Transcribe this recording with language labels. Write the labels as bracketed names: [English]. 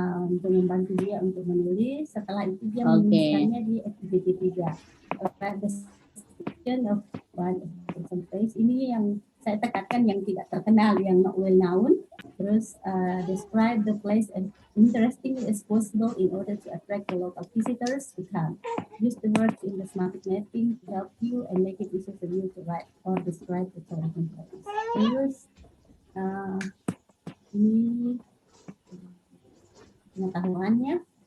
[Indonesian] Untuk membantu dia untuk menulis. Setelah itu dia menuliskannya di activity 3. [English] Description of one place. [Indonesian] Ini yang saya tekankan yang tidak terkenal, yang [English] not well known. Terus describe the place as interesting as possible in order to attract the local visitors to come. Use the words in the semantic mapping to help you and make it easier for you to write or describe the tourism place. [Indonesian] Terus ini pengetahuannya.